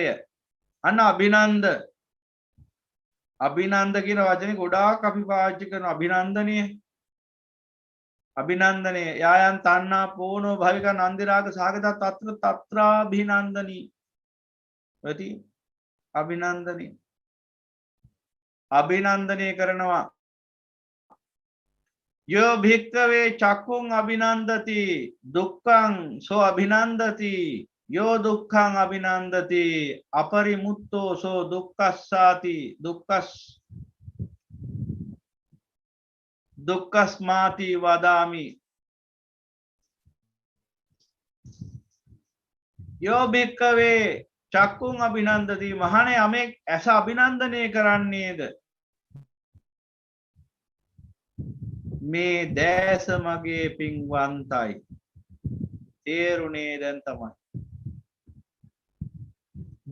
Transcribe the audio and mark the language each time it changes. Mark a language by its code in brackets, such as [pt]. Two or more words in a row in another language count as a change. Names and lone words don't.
[si] අන්න අභිනන්ද කියන වචනේ ගොඩාක් අපි පාවිච්චි කරන අභිනන්දනය. [pi] අභිනන්දනය යායන් තණ්හා පෝනෝ භවික නන්දි රාග සාගත තත්‍රාභිනන්දනී. [si] ප්‍රති අභිනන්දනී අභිනන්දනය කරනවා. [pi] යෝ භික්ඛවේ චක්කුං අභිනන්දති දුක්ඛං සෝ අභිනන්දති යෝ දුක්ඛං අභිනන්දති අපරිමුත්තෝ සෝ දුක්ඛස්සාති දුක්ඛස්මාති වදාමි. යෝ භික්ඛවේ චක්කුං අභිනන්දති [si] මහණේ යමෙක් ඇස අභිනන්දනය කරන්නේද මේ දැස මගේ පින්වන්තයි. තේරුණේ දැන් තමයි.